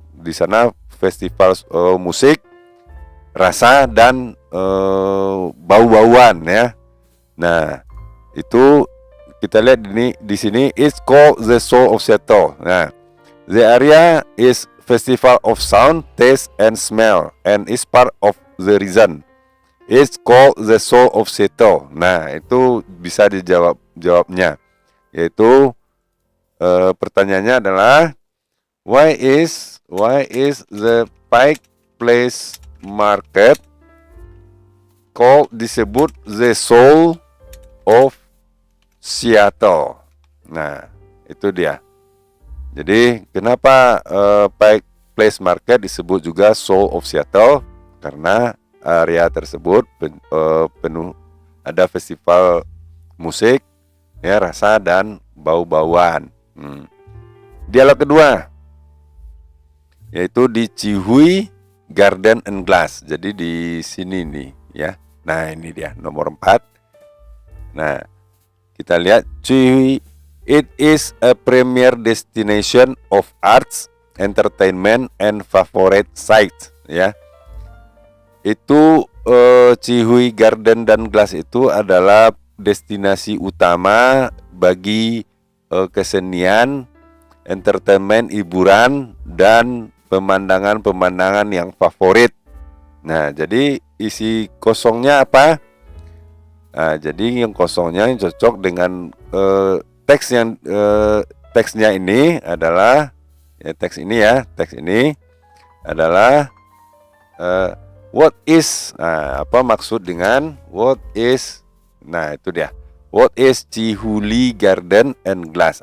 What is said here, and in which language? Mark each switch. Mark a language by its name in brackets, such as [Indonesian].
[Indonesian] Di sana festival musik, rasa dan bau-bauan ya. Nah, itu kita lihat di sini [English] it's called the soul of Seattle. Nah, the area is festival of sound, taste and smell and is part of the reason it's called the soul of Seattle. [Indonesian] Nah, itu bisa jawabnya, yaitu pertanyaannya adalah [English] why is the Pike Place Market [Indonesian] disebut [English] the soul of Seattle. [Indonesian] Nah, itu dia. Jadi kenapa Pike Place Market disebut juga Soul of Seattle? Karena area tersebut penuh ada festival musik, ya, rasa dan bau-bauan. Dialog kedua, yaitu di Chihui Garden and Glass. Jadi di sini nih, ya. Nah, ini dia nomor 4. Nah, kita lihat Chihui. [English] It is a premier destination of arts, entertainment, and favorite sites. [Indonesian] Ya, itu Chihui Garden dan Glass itu adalah destinasi utama bagi kesenian, entertainment, hiburan, dan pemandangan-pemandangan yang favorit. Nah, jadi isi kosongnya apa? Nah, jadi yang kosongnya yang cocok dengan teksnya ini adalah teks ini adalah [English] what is. [Indonesian] Nah, apa maksud dengan [English] what is? [Indonesian] Nah, itu dia. [English] What is Chihuli Garden and Glass?